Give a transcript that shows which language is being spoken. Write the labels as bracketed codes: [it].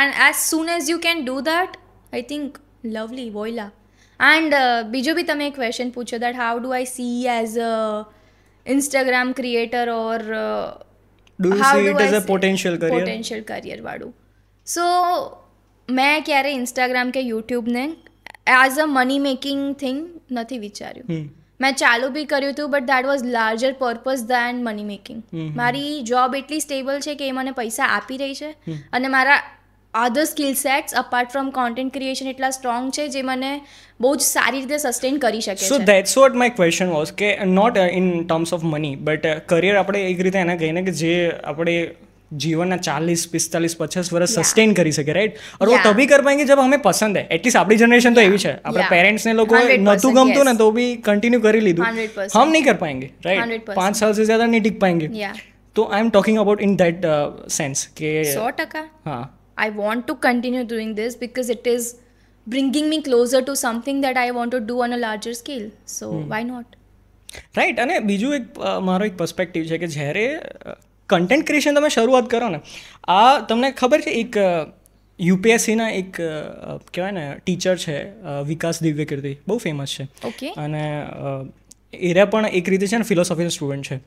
[en] And as soon as you can do that, I think lovely, voila. And [gu] બીજો બી તમે એક question પૂછ્યો [en] that how do I see as a Instagram creator or do you see it as a potential career વાળું. [gu] સો મેં ક્યારે Instagram કે યુટ્યુબને [en] as a money making thing [gu] નથી વિચાર્યું. મેં ચાલુ બી કર્યું હતું [en] But that was larger purpose than money making. [gu] મારી જોબ એટલી સ્ટેબલ છે કે એ મને પૈસા આપી રહી છે અને મારા [en] other skill sets apart from content creation [gu] એટલા સ્ટ્રોંગ છે જે મને બહુ જ સારી રીતે સસ્ટેન કરી શકે છે. [en] so that's what my question was કે not in terms of money but career [gu] આપણે એક રીતે એને કહીને કે જે આપણે [hi] जीवन 40, 45, 50 वर्ष सस्टेन [gu] કરી શકે, [en] Right? [hi] और वो तभी कर पाएंगे जब हमें पसंद है. [gu] एटलीस्ट આપણી जनरेशन तो એવી છે, આપણા પેરેન્ટ્સ ને લોકો નતું ગમતું ને તો બી કન્ટિન્યુ કરી લીધું. [hi] हम नहीं कर पाएंगे, राइट? 5 साल से ज्यादा नहीं टिक पाएंगे. तो [en] I am talking about in that sense [hi] કે [en] 100% हाँ, I want to continue doing this because it is bringing me closer to something that I want to do on a larger scale. So why not? Right. [gu] અને બીજું એક મારો એક perspective છે કે જ્યારે કન્ટેન્ટ ક્રિએશન તમે શરૂઆત કરો ને, આ તમને ખબર છે એક યુપીએસસીના એક કહેવાય ને ટીચર છે વિકાસ દિવ્યકીર્તિ, બહુ ફેમસ છે. [en] Okay. [gu] અને એરિયા પણ એક રીતે છે ને ફિલોસોફીનો સ્ટુડન્ટ છે.